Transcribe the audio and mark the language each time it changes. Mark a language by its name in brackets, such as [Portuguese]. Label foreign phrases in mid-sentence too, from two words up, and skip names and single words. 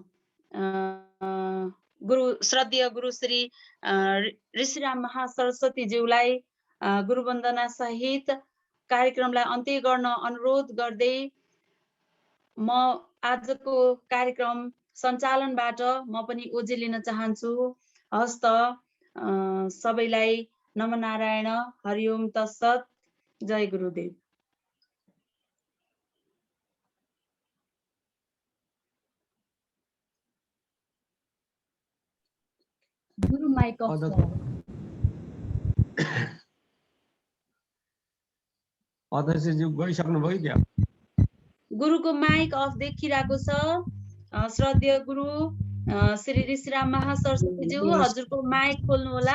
[Nepali] श्रद्धेय गुरु श्री ऋषिराम महासरस्वती ज्यूलाई गुरुवन्दना सहित कार्यक्रमलाई अन्त्य गर्न अनुरोध गर्दै म आजको कार्यक्रम सञ्चालनबाट म पनि ओझेल लिन चाहन्छु। हस्त सबैलाई नमनारायण, हरिओम तत्सत, जय गुरुदेव। गुरु [English] mic off [Nepali] अध्यक्षज्यू गइसक्नुभयो क्या? गुरुको [English] mic off [Nepali] देखिरहेको छ। श्रद्धेय गुरु श्री ऋषिराम महासरस्वतीज्यू हजुरको माइक खोल्नु होला।